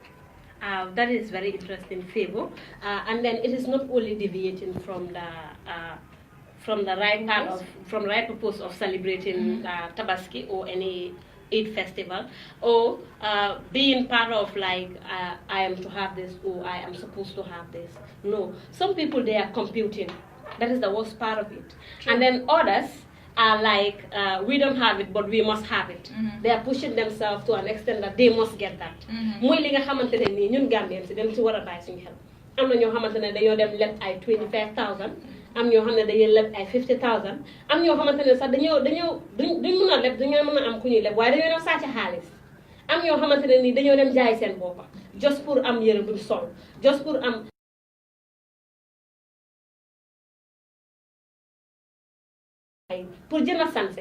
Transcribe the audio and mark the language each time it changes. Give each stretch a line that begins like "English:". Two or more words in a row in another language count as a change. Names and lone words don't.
English: That is very interesting, Favor. And then it is not only deviating from the right part of right purpose of celebrating Tabaski or any Eid festival, or being part of like I am to have this or I am supposed to have this. No, some people, they are computing. That is the worst part of it. True. And then others are like, we don't have it, but we must have it. They are pushing themselves to an extent that they must get that.
Wolof: Muy li nga xamantene ni ñun Gambian si dem ci wara bay suñu xel. Am na ñoo xamantene dañoo dem leb ay 25,000, am ñoo xamne dañuy leb ay 50,000, am ñoo xamantene sax dañoo duñ mëna leb, dañoo mëna am ku ñuy leb, waaye dañoo dem sàcc xaalis. Am ñoo xamantene ni dañoo dem jaay seen boppa just pour am yére buñ sol, just pour am pour jënd sanse.